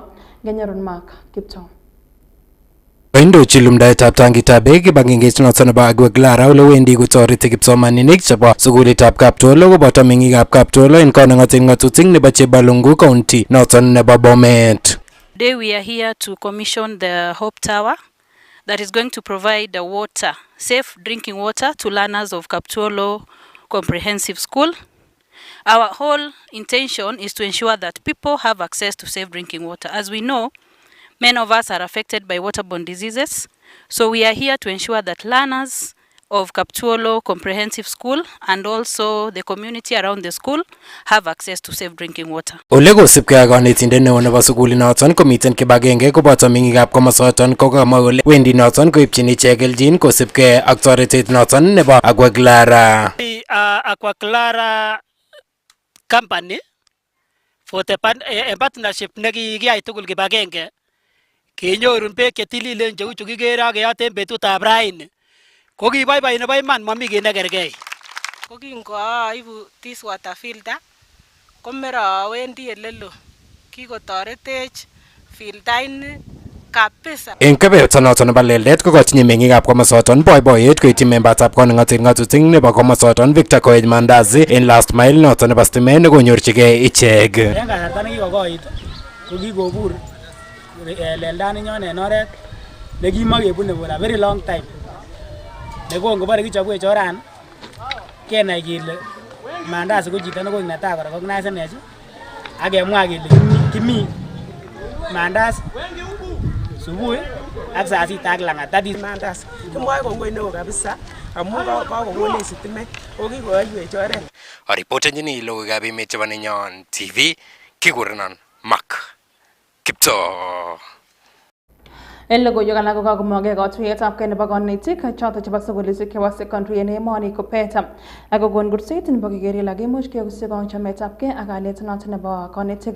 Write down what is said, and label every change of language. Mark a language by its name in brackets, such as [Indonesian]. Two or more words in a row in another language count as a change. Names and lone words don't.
[Kalenjin] Ngenyorun Mark Kiptoo. Indochi lumdaetab tangitab beek kibagengeit noton nebo Aquaclara ole wendi kotoreti kipsomaninik chebo sukulitab Kaptolo koboto meng'ikab Kaptolo en koneng'oten ng'atutik nebo Chebalungu County noton nebo Bomet. [English] Today we are here to commission the Hope Tower that is going to provide the water, safe drinking water to learners of Kaptolo Comprehensive School. Our whole intention is to ensure that people have access to safe drinking water. As we know, many of us are affected by waterborne diseases, so we are here to ensure that learners of Kaptolo Comprehensive School and also the community around the school have access to safe drinking water. [Kalenjin] Ole kosibkei ak konetindet neo nebo sukulinoton komiten kibagenge koboto meng'ikab komosoton kokamwa kole wendi noton koipchin ichek kelchin kosibkei ak toretet noton nebo Aquaclara. Aquaclara [English] company for the partnership [Kalenjin] nekikiyai tugul kibagenge kenyorun beek chetililen cheu chu kikere ak keyoten betutab raini ko kiboiboi nebo iman momi kiy nekergei. Ko kingoaibu [English] this water filter [Kalenjin] komera awendi elelo kikotoretech filtaini kabisa. En kebeberta noton nebo leldet ko kotinye meng'ikab komosoton boiboiyet koityi membatab koneng'oten ng'atutik nebo komosoton Victor Koech Mandazi en [English] last mile [Kalenjin] noton nebo stimet nekonyorchigei ichek. En kasarta nekikokoit ko kikobur leldaninyon en oret nekimakebune [English] for a very long time. [Kalenjin] Nekongobore kichobwech oran kenai kele mandazi ko chito nekoik netai korecognized akemwa kele Kimii mandazi subuhi ak [Swahili] saa sita [Kalenjin] ak langat. [English] That is mandazi. [Kalenjin] Kimwae kongoi neo kabisa amu kakokonech sitimet kokikoyoiwech oret. Aripotenjini Logoiywekab Emet chebo Nenyon TV kikurenon Mark Kiptoo. En logoiwek alak kokakomongei katuiyetab kei nebo konetik choto chebo sukulishek chebo secondary en emoni KUPPET akokon kurset nebo keker kele kimuch kekusyi chametab kei ak kalyet noto nebo konetik.